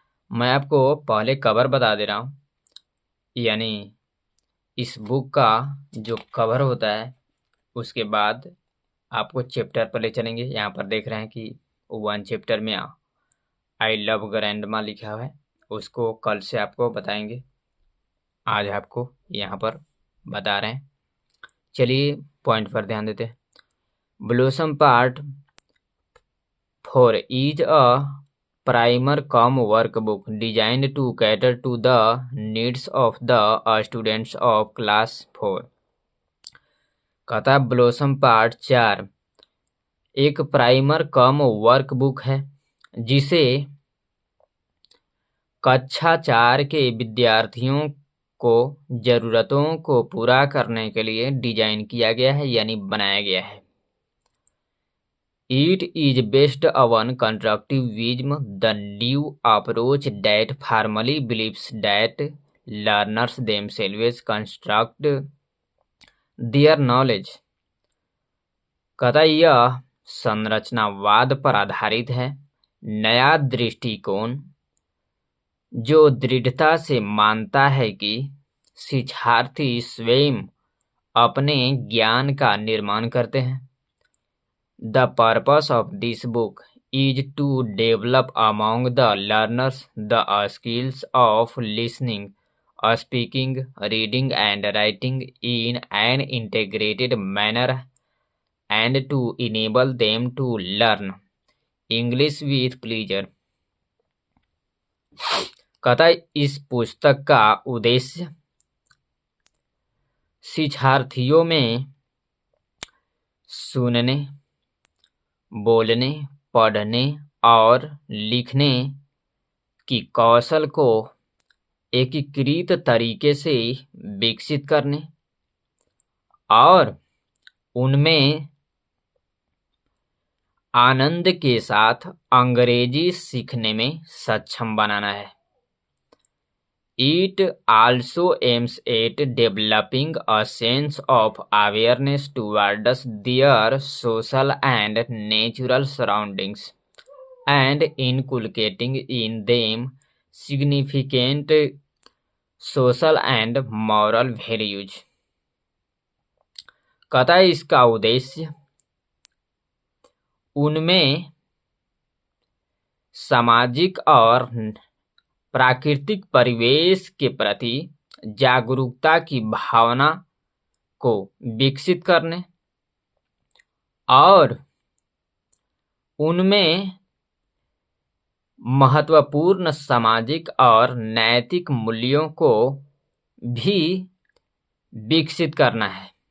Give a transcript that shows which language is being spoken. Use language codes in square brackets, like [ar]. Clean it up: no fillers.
[hi] मैं आपको पहले कवर बता दे रहा हूँ, यानी इस बुक का जो कवर होता है उसके बाद आपको चैप्टर पर ले चलेंगे। यहाँ पर देख रहे हैं कि 1 चैप्टर में आई लव ग्रैंडमा लिखा हुआ है, उसको कल से आपको बताएंगे, आज आपको यहाँ पर बता रहे हैं। चलिए पॉइंट पर ध्यान देते हैं। [en] Blossom part 4 is a primer cum workbook designed to cater to the needs of the students of class 4। [hi] कहता ब्लॉसम पार्ट 4 एक प्राइमर कम वर्कबुक है जिसे कक्षा 4 के विद्यार्थियों को जरूरतों को पूरा करने के लिए डिजाइन किया गया है, यानी बनाया गया है। [en] It is based on constructivism, the new approach that firmly believes that learners themselves construct their knowledge। [hi] कहता यह संरचनावाद पर आधारित है, नया दृष्टिकोण जो दृढ़ता से मानता है कि शिक्षार्थी स्वयं अपने ज्ञान का निर्माण करते हैं। [en] The purpose of this book is to develop among the learners the skills of listening, speaking, reading and writing in an integrated manner and to enable them to learn English with pleasure। [hi] कहता है इस पुस्तक का उद्देश्य शिक्षार्थियों में सुनने, बोलने, पढ़ने और लिखने की कौशल को एकीकृत तरीके से विकसित करने और उनमें आनंद के साथ अंग्रेजी सीखने में सक्षम बनाना है। [en] It also aims at developing a sense of awareness towards their social and natural surroundings and inculcating in them significant social and moral values। [hi] कहता है इसका उद्देश्य उनमें सामाजिक और प्राकृतिक परिवेश के प्रति जागरूकता की भावना को विकसित करने और उनमें महत्वपूर्ण सामाजिक और नैतिक मूल्यों को भी विकसित करना है।